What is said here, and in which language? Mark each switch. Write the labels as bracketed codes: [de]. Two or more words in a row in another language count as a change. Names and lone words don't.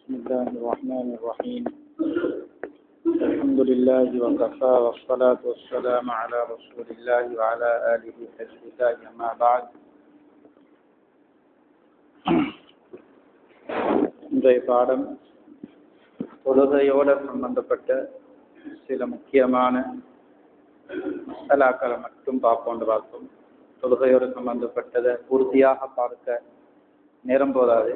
[ar] الله الرحمن الرحيم الحمد لله وكفى والصلاة والسلام على رسول الله وعلى آله حزب الله أما بعد. [ta] இன்றைய பாடம் தொழுகையோடு சம்பந்தப்பட்ட சில முக்கியமான மசாலாக்களை மட்டும் பார்த்தோம். தொழுகையோடு சம்பந்தப்பட்டதை பூர்த்தியாக பார்க்க நேரம் போதாது.